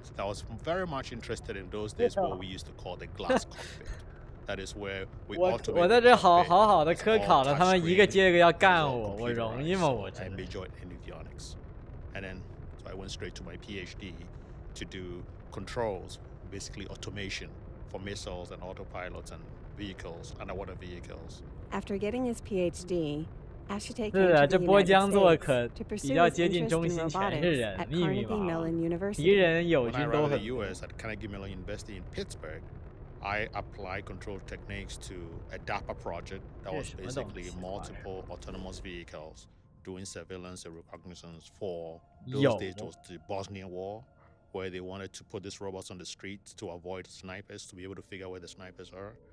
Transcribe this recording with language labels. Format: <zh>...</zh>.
<en>I was very much interested in those days what we used to call the glass cockpit. That is where we automate.</en> <zh>我在这好的科考了，他们一个接一个要干我，我容易吗？我真的。</zh> <en>I majored in avionics, and then so I went straight to my PhD to do controls, basically automation for missiles and autopilots and vehicles, underwater vehicles. After getting his PhD.</en> <zh>是啊，这波江座可比较接近中心，全是人，密密麻麻，敌人友军都很多。</zh> <en>At Carnegie Mellon University in Pittsburgh, I applied control techniques to a DARPA project that was basically multiple autonomous vehicles doing surveillance and reconnaissance for those days. It was the Bosnian War, where they wanted to put these robots on the streets to avoid snipers, to be able to figure out where the snipers are.</en>